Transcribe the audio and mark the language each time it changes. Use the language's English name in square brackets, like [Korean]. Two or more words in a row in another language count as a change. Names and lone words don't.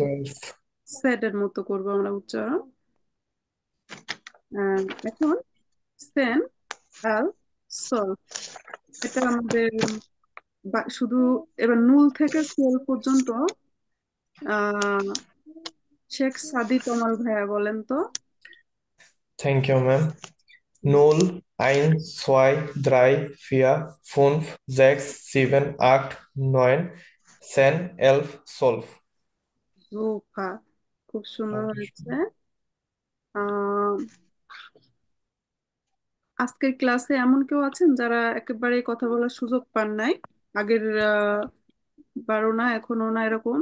[Bangla] সেটের মতো করবো আমরা উচ্চারণ। এখন [German] zehn, elf, zwölf. [Bangla] এটা আমাদের শুধু এবার 0 থেকে 12 পর্যন্ত শেখ সাদি তমাল ভাইয়া বলেন তো। [English] Thank you, ma'am. [German] Null, eins, zwei, drei, vier, fünf, sechs, sieben, acht, neun, 10, 11, 12. [Bangla] জোফা, খুব সুন্দর হয়েছে। আহ আজকের ক্লাসে এমন কেউ আছেন যারা একেবারে কথা বলার সুযোগ পান নাই? আগের বারো না, এখনো না, এরকম?